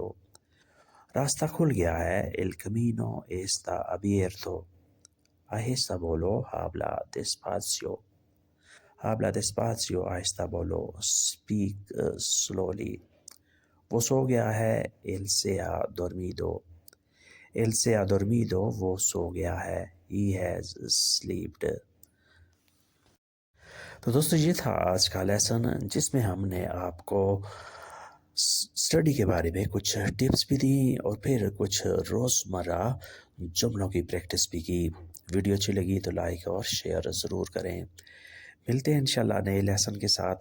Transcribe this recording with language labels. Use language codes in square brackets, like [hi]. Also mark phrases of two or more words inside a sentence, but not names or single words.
[ur] راستہ کھل گیا ہے. [es] El camino está abierto. [ur] آہستہ بولو. [es] Habla despacio. Habla despacio. [ur] آہستہ بولو. [en] Speak slowly. [ur] وہ سو گیا ہے. [es] Él se ha dormido. Él se ha dormido. [ur] وہ سو گیا ہے. [en] He has slept. [ur] تو دوستو یہ تھا آج کا لیسن, جس میں ہم نے آپ کو اسٹڈی کے بارے میں کچھ ٹپس بھی دی اور پھر کچھ روزمرہ جملوں کی پریکٹس بھی کی. ویڈیو اچھی لگی تو لائک اور شیئر ضرور کریں. ملتے ہیں انشاءاللہ نئے لیسن کے ساتھ.